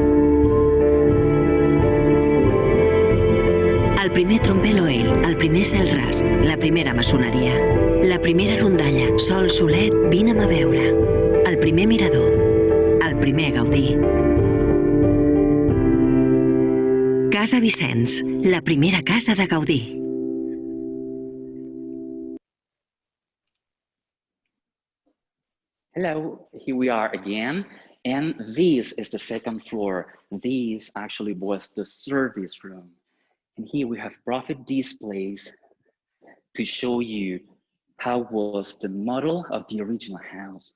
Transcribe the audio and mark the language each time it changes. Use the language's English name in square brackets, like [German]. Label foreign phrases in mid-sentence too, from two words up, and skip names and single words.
[Catalan] El primer trompel oell, el primer cel ras, la primera maçoneria, la primera rondalla, sol, solet, vine'm a veure, el primer mirador, el primer Gaudí. Casa Vicens, la primera casa de Gaudí. [English] Hello, here we are again. And this is the second floor. This actually was the service room. And here we have profit displays to show you how was the model of the original house.